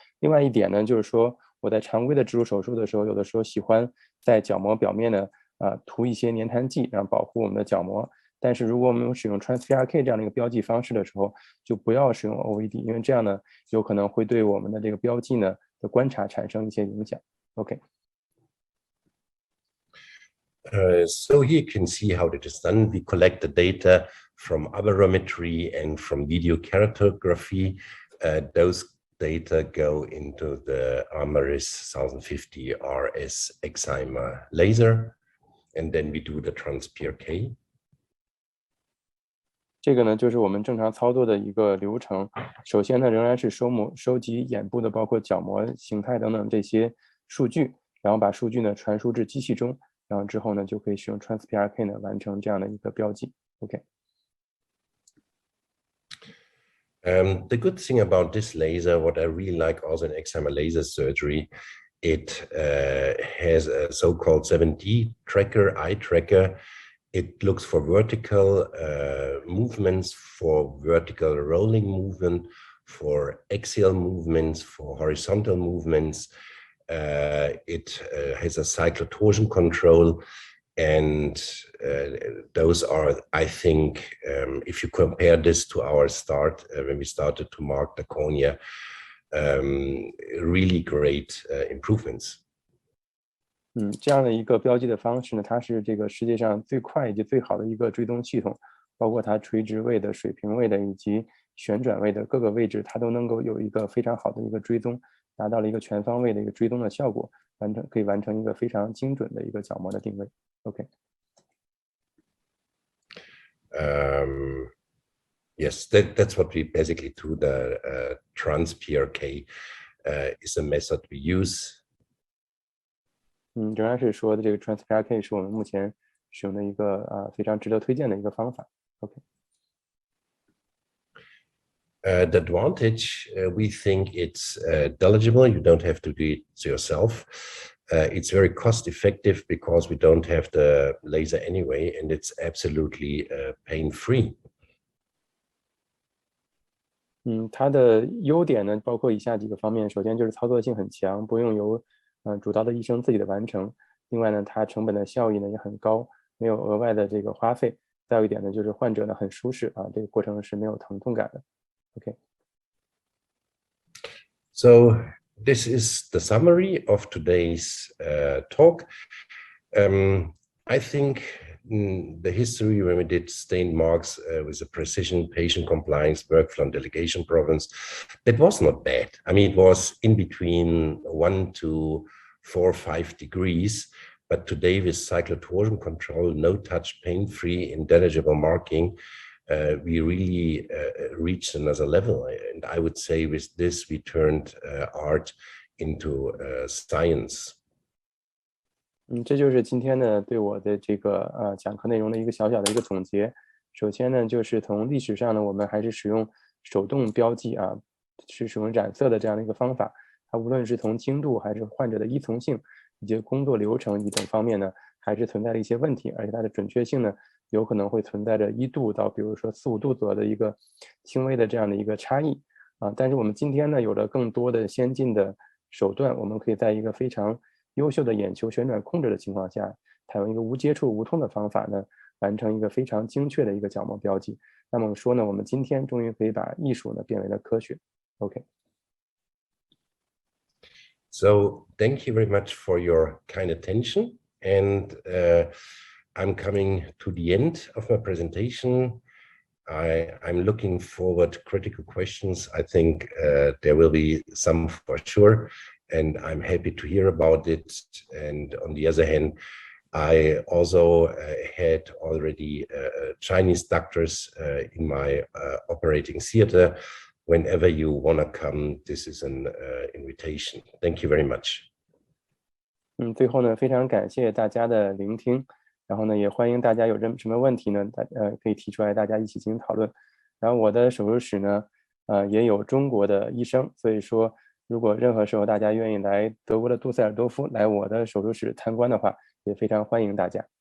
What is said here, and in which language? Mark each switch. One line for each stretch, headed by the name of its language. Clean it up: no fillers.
Chinese: 另外一点呢，就是说我在常规的植入手术的时候，有的时候喜欢在角膜表面呢涂一些粘痰剂，然后保护我们的角膜。但是如果我们使用 trans-PRK 这样的一个标记方式的时候，就不要使用 OVD， 因为这样呢有可能会对我们的这个标记呢的观察产生一些影响。
English: OK。 So here you can see how it is done. We collect the data from aberrometry and from video keratography. Those data go into the Amaris 1050 RS excimer laser, and then we do the trans-PRK.
Chinese: 这个呢，就是我们正常操作的一个流程。首先呢，仍然是收集眼部的包括角膜形态等等这些数据，然后把数据呢传输至机器中，然后之后呢就可以使用 trans-PRK 呢完成这样的一个标记。OK。
English: The good thing about this laser, what I really like also in excimer laser surgery, it has a so-called 7D tracker, eye tracker. It looks for vertical movements, for vertical rolling movement, for axial movements, for horizontal movements. It has a cyclotorsion control. And those are, I think, if you compare this to our start, when we started to mark the cornea, really great improvements.
Chinese: 这样的一个标记的方式呢，它是这个世界上最快以及最好的一个追踪系统，包括它垂直位的、水平位的以及旋转位的各个位置，它都能够有一个非常好的一个追踪，达到了一个全方位的一个追踪的效果，可以完成一个非常精准的一个角膜的定位。
English: OK。 Yes, that's what we basically do. The trans-PRK is a method we use.
Chinese: 仍然是说的这个 trans-PRK 是我们目前使用的一个非常值得推荐的一个方法。
English: OK。 The advantage, we think it's delegible. You don't have to do it yourself. It's very cost effective because we don't have the laser anyway, and it's absolutely pain-free.
Chinese: 它的优点呢，包括以下几个方面。首先就是操作性很强，不用由主刀的医生自己的完成。另外呢，它成本的效益呢也很高，没有额外的这个花费。再有一点呢，就是患者呢很舒适这个过程是没有疼痛感的。
English: OK。 So this is the summary of today's talk. I think the history when we did stained marks with a precision, patient compliance, workflow and delegation problems, that was not bad. I mean, it was in between 1 to 4 or 5 degrees, but today with cyclotorsion control, no touch, pain-free, indeligible marking, we really reached another level. And I would say with this, we turned art into science.
Chinese: 这就是今天呢对我的这个讲课内容的一个小小的一个总结。首先呢，就是从历史上呢，我们还是使用手动标记是使用染色的这样的一个方法。它无论是从精度还是患者的依从性以及工作流程等方面呢，还是存在了一些问题，而且它的准确性呢，有可能会存在着1度到比如说4、5度左右的一个轻微的这样的一个差异但是我们今天呢，有了更多的先进的手段，我们可以在一个非常优秀的眼球旋转控制的情况下，采用一个无接触无痛的方法呢，完成一个非常精确的一个角膜标记。那么说呢，我们今天终于可以把艺术呢变为了科学。
English: OK。 So thank you very much for your kind attention, and I'm coming to the end of my presentation. I'm looking forward to critical questions. I think there will be some for sure, and I'm happy to hear about it. And on the other hand, I also had already Chinese doctors in my operating theater. Whenever you want to come, this is an invitation. Thank you very much.
Chinese: 最后呢，非常感谢大家的聆听，然后呢，也欢迎大家有什么问题呢，可以提出来，大家一起进行讨论。然后我的手术室呢，也有中国的医生，所以说如果任何时候大家愿意来德国的杜塞尔多夫来我的手术室参观的话，也非常欢迎大家。